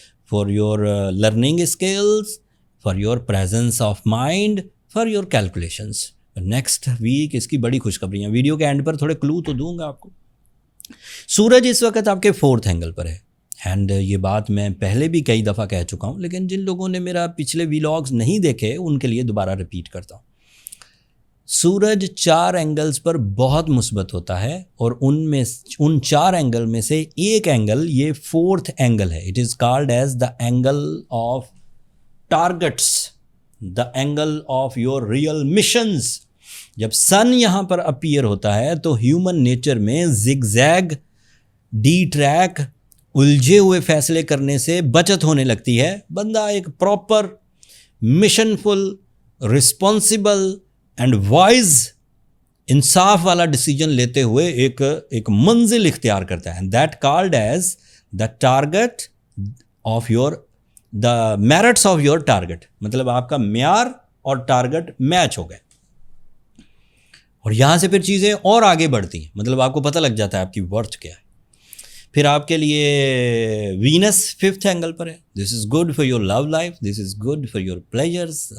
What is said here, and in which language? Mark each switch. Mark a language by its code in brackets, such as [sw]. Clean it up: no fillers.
[en] for your learning skills, for your presence of mind, for your calculations. [ur] Next week اس کی بڑی خوشخبریاں. Video کے and پر تھوڑے کلو تو دوں گا آپ کو. سورج اس وقت آپ کے 4th اینگل پر ہے. اینڈ یہ بات میں پہلے بھی کئی دفعہ کہہ چکا ہوں, لیکن جن لوگوں نے میرا پچھلے ویلاگز نہیں دیکھے ان کے لیے دوبارہ ریپیٹ کرتا ہوں. سورج 4 اینگلز پر بہت مثبت ہوتا ہے, اور ان 4 اینگل میں سے ایک اینگل یہ 4th اینگل ہے. [en] It is called as the angle of targets, the angle of your real missions. [ur] جب سن یہاں پر اپیئر ہوتا ہے تو ہیومن نیچر میں زگ زیگ, ڈی ٹریک, الجھے ہوئے فیصلے کرنے سے بچت ہونے لگتی ہے. بندہ ایک proper mission full, responsible and wise, انصاف والا ڈیسیجن لیتے ہوئے ایک منزل اختیار کرتا ہے. [en] That called as the target of your, the merits of your target. [ur] مطلب آپ کا معیار اور ٹارگٹ میچ ہو گئے, اور یہاں سے پھر چیزیں اور آگے بڑھتی ہیں. مطلب آپ کو پتہ لگ جاتا ہے آپ کی ورتھ کیا ہے. پھر آپ کے لیے وینس 5th اینگل پر ہے. [en] This is good for your love life, this is good for your pleasures.